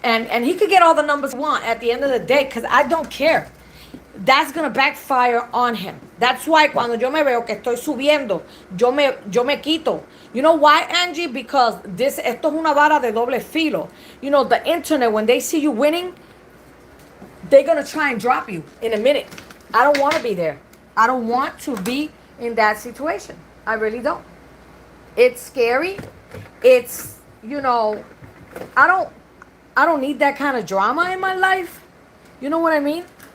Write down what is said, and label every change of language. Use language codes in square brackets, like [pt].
[en] And he could get all the numbers he want at the end of the day, because I don't care. That's gonna backfire on him. That's why [es] cuando yo me veo que estoy subiendo, yo me quito. [en] You know why, Angie? Because [es] esto es una vara de doble filo. [en] The internet, when they see you winning, they're gonna try and drop you in a minute. I don't want to be there. I don't want to be in that situation. I really don't. It's scary. It's, I don't need that kind of drama in my life. You know what I mean?